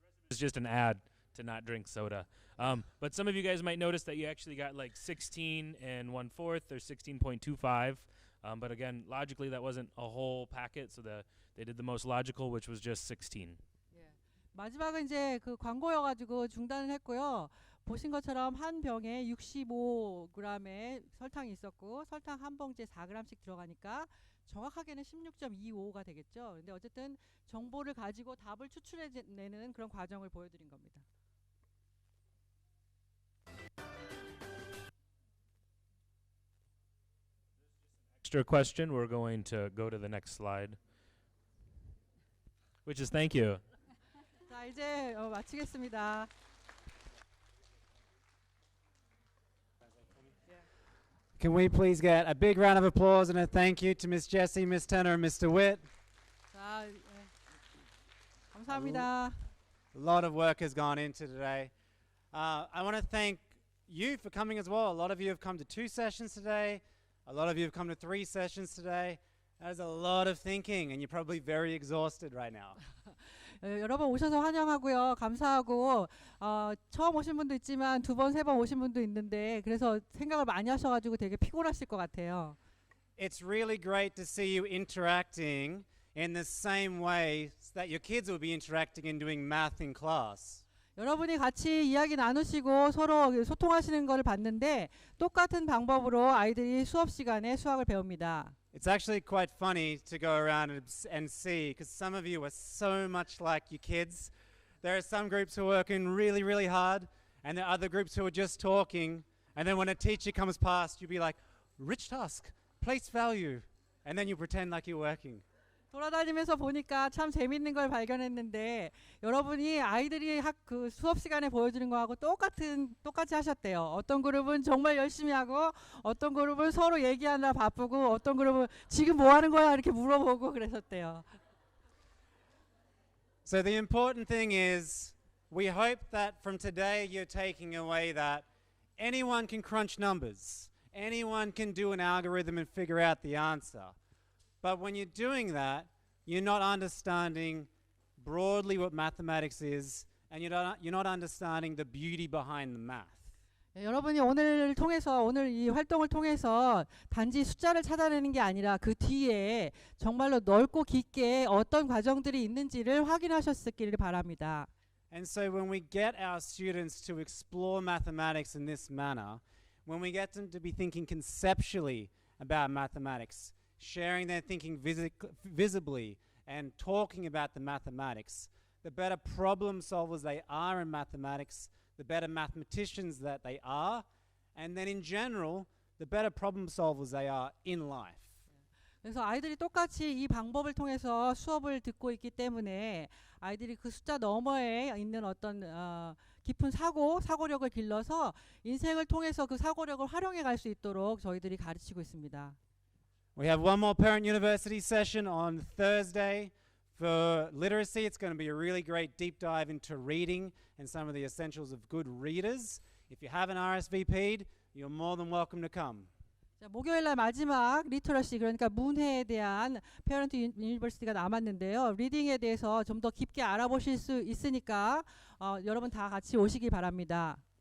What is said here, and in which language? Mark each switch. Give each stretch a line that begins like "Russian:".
English: It's just an ad to not drink soda. But some of you guys might notice that you actually got like 16 and 1/4 or 16.25 But again, logically, that wasn't a whole packet, so they did the most logical, which was just 16.
Korean: 예. 마지막은 이제 그 광고여가지고 중단을 했고요. 보신 것처럼 한 병에 65g의 설탕이 있었고 설탕 한 봉지에 4g씩 들어가니까 정확하게는 16.25가 되겠죠. 근데 어쨌든 정보를 가지고 답을 추출해내는 그런 과정을 보여드린 겁니다.
English: Extra question, we're going to go to the next slide, which is thank you.
Korean: 자, 이제 마치겠습니다.
English: Can we please get a big round of applause and a thank you to Miss Jessie, Miss Tenner, and Mr. Witt?
Korean: 자, 예. 감사합니다.
English: A lot of work has gone into today. I want to thank you for coming as well. A lot of you have come to 2 sessions today. A lot of you have come to 3 sessions today. That is a lot of thinking, and you're probably very exhausted right now.
Korean: 여러분 오셔서 환영하고요. 감사하고 처음 오신 분도 있지만 2번, 3번 오신 분도 있는데 그래서 생각을 많이 하셔가지고 되게 피곤하실 것 같아요.
English: It's really great to see you interacting in the same way that your kids will be interacting and doing math in class.
Korean: 여러분이 같이 이야기 나누시고 서로 소통하시는 것을 봤는데 똑같은 방법으로 아이들이 수업 시간에 수학을 배웁니다.
English: It's actually quite funny to go around and see, because some of you are so much like your kids. There are some groups who are working really, really hard, and there are other groups who are just talking. And then when a teacher comes past, you'll be like, rich task, place value. And then you pretend like you're working.
Korean: 돌아다니면서 보니까 참 재밌는 걸 발견했는데 여러분이 아이들이 그 수업 시간에 보여주는 거하고 똑같이 하셨대요. 어떤 그룹은 정말 열심히 하고 어떤 그룹은 서로 얘기하느라 바쁘고 어떤 그룹은 지금 뭐 하는 거야 이렇게 물어보고 그랬었대요.
English: So the important thing is we hope that from today you're taking away that anyone can crunch numbers. Anyone can do an algorithm and figure out the answer. But when you're doing that, you're not understanding broadly what mathematics is, and you're not understanding the beauty behind the math.
Korean: 여러분이 오늘 이 활동을 통해서 단지 숫자를 찾아내는 게 아니라 그 뒤에 정말로 넓고 깊게 어떤 과정들이 있는지를 확인하셨기를 바랍니다.
English: And so when we get our students to explore mathematics in this manner, when we get them to be thinking conceptually about mathematics, sharing their thinking visibly and talking about the mathematics, the better problem solvers they are in mathematics, the better mathematicians that they are, and then in general, the better problem solvers they are in life.
Korean: 그래서 아이들이 똑같이 이 방법을 통해서 수업을 듣고 있기 때문에 아이들이 그 숫자 너머에 있는 어떤 깊은 사고력을 길러서 인생을 통해서 그 사고력을 활용해 갈 수 있도록 저희들이 가르치고 있습니다.
English: We have one more Parent University session on Thursday for literacy. It's going to be a really great deep dive into reading and some of the essentials of good readers. If you haven't RSVP'd, you're more than welcome to come.
Korean: 자, 목요일 날 마지막 리터러시 그러니까 문해에 대한 페어런트 유니버시티가 남았는데요. 리딩에 대해서 좀 더 깊게 알아보실 수 있으니까 여러분 다 같이 오시기 바랍니다.